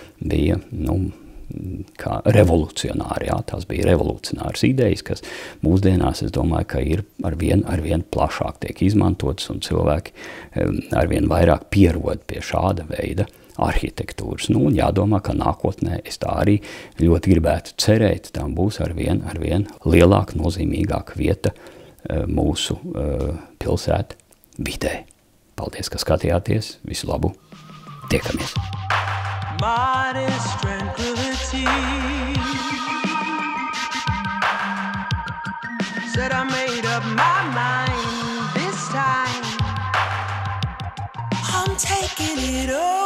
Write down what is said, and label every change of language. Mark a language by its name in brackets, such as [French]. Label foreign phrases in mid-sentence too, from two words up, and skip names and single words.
[Latvian] kā revolucionāri, tās bija revolucionāras idejas, kas mūsdienās, es domāju, ka ir arvien plašāk tiek izmantotas un cilvēki arvien vairāk pierod pie šāda veida arhitektūras. Un jādomā, ka nākotnē es tā arī ļoti gribētu cerēt, tam būs arvien lielāka, nozīmīgāka vieta mūsu pilsētu vidē. Paldies, ka skatījāties, visu labu, tiekamies! [English] Modest tranquility said I made up my mind this time I'm taking it